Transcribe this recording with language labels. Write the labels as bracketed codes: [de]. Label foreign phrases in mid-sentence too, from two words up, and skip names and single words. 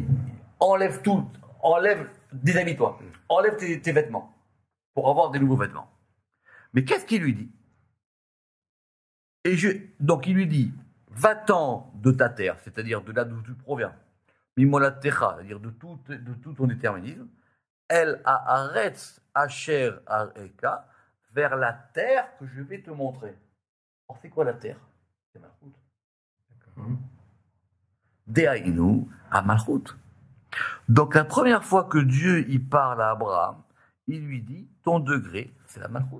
[fr] Enlève tout, déshabille-toi, enlève tes vêtements pour avoir des nouveaux vêtements. Mais qu'est-ce qu'il lui dit? Donc il lui dit, va-t'en de ta terre, c'est-à-dire de là d'où tu proviens, mimolatecha, c'est-à-dire de tout ton déterminisme, [he] אל הארץ אשר אראך, [fr] vers la terre que je vais te montrer. Alors c'est quoi la terre? C'est Malchut. Dehainu à Malchut. Donc la première fois que Dieu y parle à Abraham, il lui dit ton degré, c'est la Malchut.